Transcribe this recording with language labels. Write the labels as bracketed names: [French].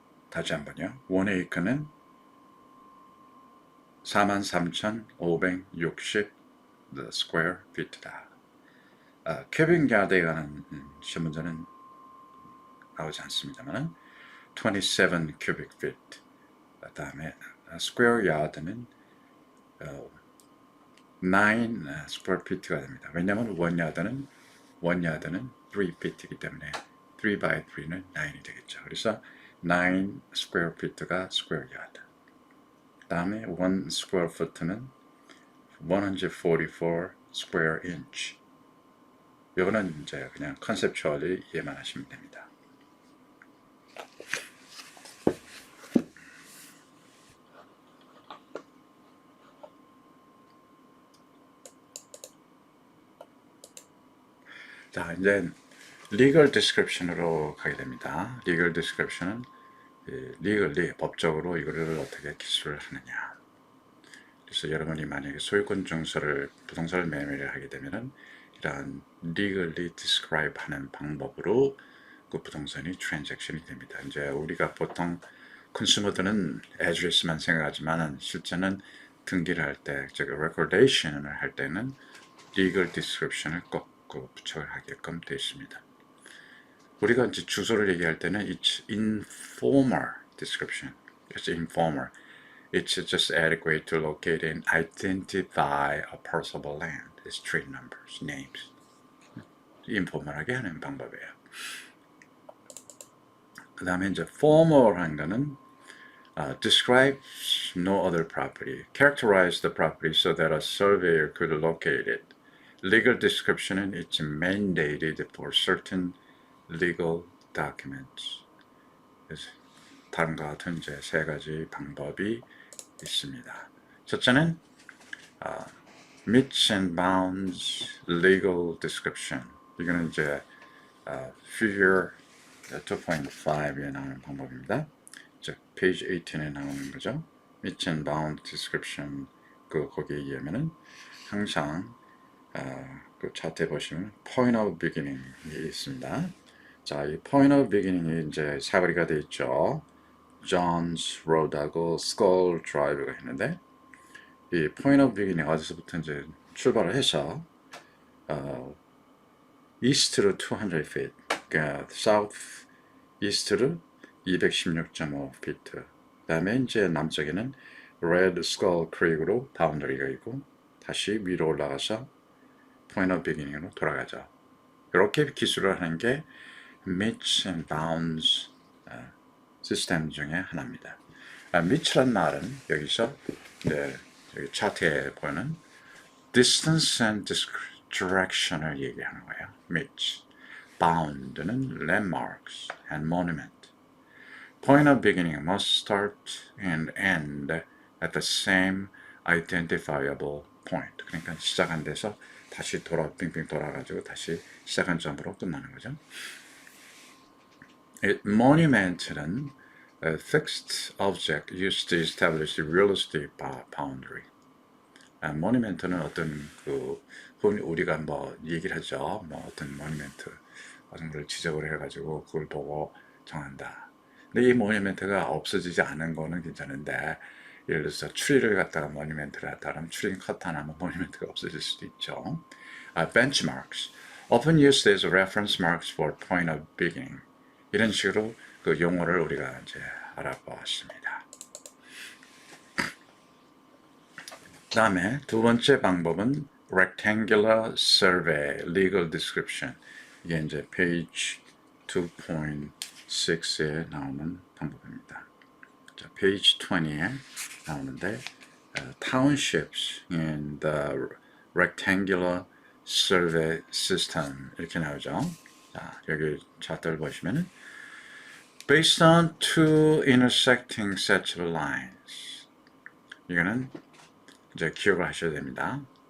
[Korean] 다시 한번요. 1 에이커는 43,560 square feet다. 큐빅 야드에 관한 시험 문제는 나오지 않습니다만 27 cubic feet. 그 다음에 square yard는 9 square feet가 됩니다. 왜냐하면 1 yard는 3 feet이기 때문에 3 by 3는 9이 되겠죠. 그래서 9 square feet가 square yard. 그 다음에 1 square foot는 144 square inch. 이거는 이제 그냥 컨셉추얼리 이해만 하시면 됩니다. 자, 이제 legal description으로 가게 됩니다. legal description은 legally, 법적으로 이거를 어떻게 기술을 하느냐. 그래서 여러분이 만약에 소유권 증서를 부동산을 매매를 하게 되면은 이러한 legally describe 하는 방법으로 그 부동산이 트랜잭션이 됩니다. 이제 우리가 보통 컨슈머들은 address만 생각하지만 실제는 등기를 할 때, 즉 recordation을 할 때는 legal description을 꼭 부착을 하게끔 되어 있습니다. 우리가 이제 주소를 얘기할 때는 [English] it's informal description. It's informal. It's just adequate to locate and identify a parcel of land. It's street numbers, names. [Korean] informal하게 하는 방법이에요. 그 다음에 이제 formal한 거는 [English] describes no other property, characterize the property so that a surveyor could locate it. Legal description은 it's mandated for certain legal documents. [Korean] 그래서 다음과 같은 이제 세 가지 방법이 있습니다. 첫째는 meets and bounds legal description. 이거는 이제 figure 2.5에 나오는 방법입니다. 즉 page 18에 나오는 거죠. meets and bounds description 거기에 의하면은 항상 그 차트에 보시면 point of beginning이 있습니다. 자, 이 point of beginning이 이제 사거리가 되어 있죠. John's Road하고 Skull Drive가 있는데 이 point of beginning 어디서부터 이제 출발을 해서 east로 200 feet, 그러니까 south east로 216.5 feet. 그다음에 이제 남쪽에는 Red Skull Creek으로 바운더리가 있고 다시 위로 올라가서 point of beginning으로 돌아가죠. 이렇게 기술을 하는 게 meets and bounds 시스템 중에 하나입니다. meets란 말은 여기서 여기 차트에 보는 distance and direction을 얘기하는 거예요. meets. bound는 landmarks and monument. [English] point of beginning must start and end at the same identifiable point. [Korean] 그러니까 시작한 데서 다시 빙빙 돌아가지고 다시 시작한 점으로 끝나는 거죠. [English] monument는 a fixed object used to establish the real estate boundary. [Korean] monument는 어떤 우리가 뭐 얘기를 하죠. 뭐 어떤 monument 어떤 걸 지적을 해가지고 그걸 보고 정한다. 근데 이 monument가 없어지지 않은 거는 괜찮은데 예를 들어서 추리를 갖다가 모니멘트를 하다 하면 추리는 컷 하나 하면 모니멘트가 없어질 수도 있죠. [English] benchmarks, often used as reference marks for point of beginning. [Korean] 이런 식으로 그 용어를 우리가 이제 알아보았습니다. 그 다음에 두 번째 방법은 rectangular survey legal description. 이게 이제 page 2.6에 나오는 방법입니다. 자, page 20에 나오는데 [English] townships in the rectangular survey system [Korean] 이렇게 나오죠. 자, 여기 차트를 보시면은 [English] based on two intersecting sets of lines. [Korean] 이거는 이제 기억을 하셔야 됩니다.